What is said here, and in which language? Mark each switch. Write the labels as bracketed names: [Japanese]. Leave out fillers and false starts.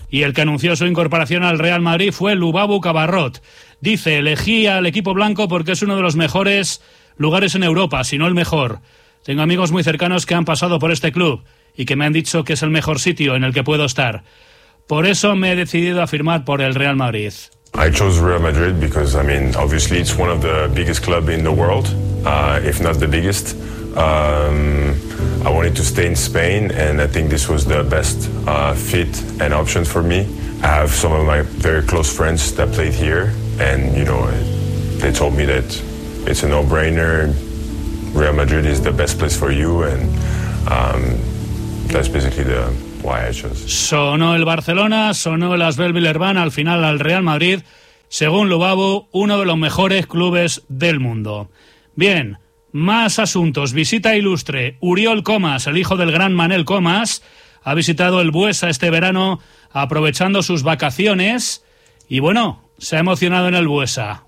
[Spanish] Y el que anunció su incorporación al Real Madrid fue Lubabu Cabarrot. Dice: elegí al equipo blanco porque es uno de los mejores lugares en Europa, si no el mejor. Tengo amigos muy cercanos que han pasado por este club y que me han dicho que es el mejor sitio en el que puedo estar. Por eso me he decidido a firmar por el Real Madrid. [English] I chose Real Madrid because, I mean, obviously it's one of the biggest clubs in the world, if not the biggest. I wanted to stay in Spain, and I think this was the best fit and option for me. I have some of my very close friends that played here, and, you know, they told me that it's a no-brainer. Real Madrid is the best place for you, and that's basically the... [Spanish] Sonó el Barcelona, sonó el ASVEL Villeurbanne, al final al Real Madrid, según Lubabu, uno de los mejores clubes del mundo. Bien, más asuntos. Visita ilustre. Uriol Comas, el hijo del gran Manel Comas, ha visitado el Buesa este verano aprovechando sus vacaciones y, bueno, se ha emocionado en el Buesa.